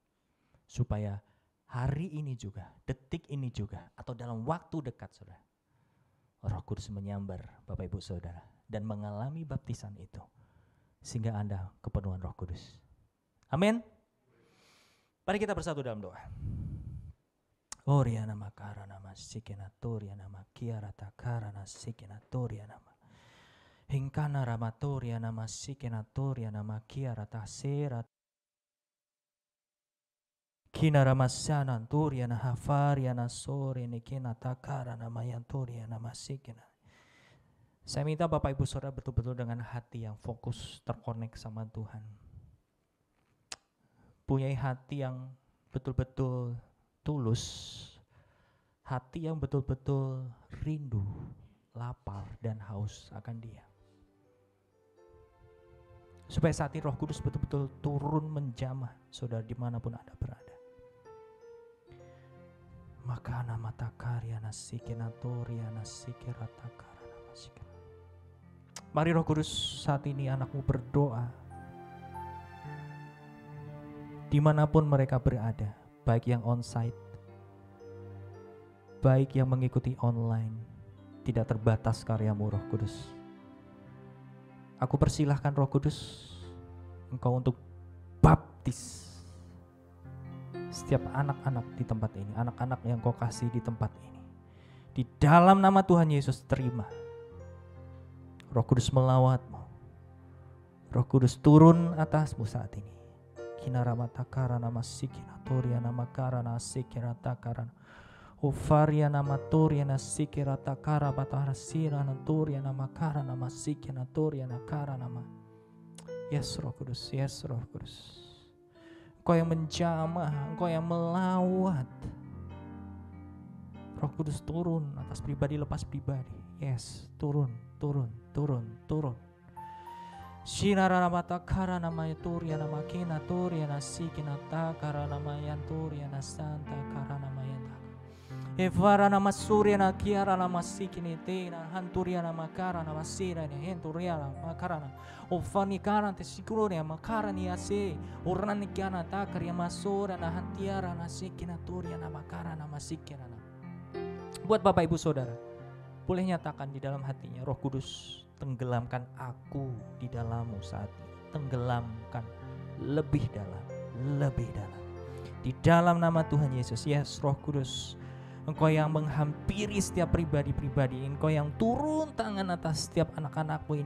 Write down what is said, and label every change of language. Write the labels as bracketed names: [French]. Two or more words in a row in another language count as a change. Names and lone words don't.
[Indonesian] Supaya hari ini juga, detik ini juga, atau dalam waktu dekat saudara, Roh Kudus menyambar Bapak Ibu Saudara dan mengalami baptisan itu sehingga Anda kepenuhan Roh Kudus. Amin. Mari kita bersatu dalam doa. Oriana makara nama sikena toria nama kiara takara na sikena toria nama hingkana ramatoria nama sikena toria nama kiara tasera kina ramasana toria na hafaria na sore nikena takara nama yantoria nama sikena. Saya minta Bapak Ibu Saudara betul-betul dengan hati yang fokus, terkonek sama Tuhan. Punyai hati yang betul-betul tulus, hati yang betul-betul rindu, lapar dan haus akan Dia. Supaya saat ini Roh Kudus betul-betul turun menjamah saudara dimanapun Anda berada. Maka nama takarya nasikinatorya nasikiratakara namasikira. Mari Roh Kudus saat ini anakmu berdoa dimanapun mereka berada, baik yang onsite baik yang mengikuti online, tidak terbatas karya-Mu Roh Kudus. Aku persilahkan Roh Kudus, Engkau untuk baptis setiap anak-anak di tempat ini, anak-anak yang Kau kasih di tempat ini. Di dalam nama Tuhan Yesus, terima. Roh Kudus melawat-Mu. Roh Kudus turun atas-Mu saat ini. Kinaramataka nama sikina toria nama karana sikira takarana. Ufaria nama toria na sikira takara batara sira na toria nama karana nama sikina toria na karana nama. Yes Roh Kudus, yes Roh Kudus. Engkau yang menjamah, Engkau yang melawat. Roh Kudus turun atas pribadi lepas pribadi. Yes, turun. Shinara mata kara nama turia nama kina turia na sikina takara nama yanturia na santa kara nama yanta. Evara nama surya na kiara nama sikini tena hanturia nama kara nama sira ni henturia nama kara na. Ofani kara te sikuria makara ni ase urani kiana takaria masura na hantiara na sikina turia nama kara nama sikina na. Buat Bapak Ibu Saudara, boleh nyatakan di dalam hatinya, Roh Kudus, tenggelamkan aku di dalam-Mu saat ini. Tenggelamkan lebih dalam. Di dalam nama Tuhan Yesus. Yes, Roh Kudus, Engkau yang menghampiri setiap pribadi-pribadi, Engkau yang turun tangan atas setiap anak-anak-Mu ini.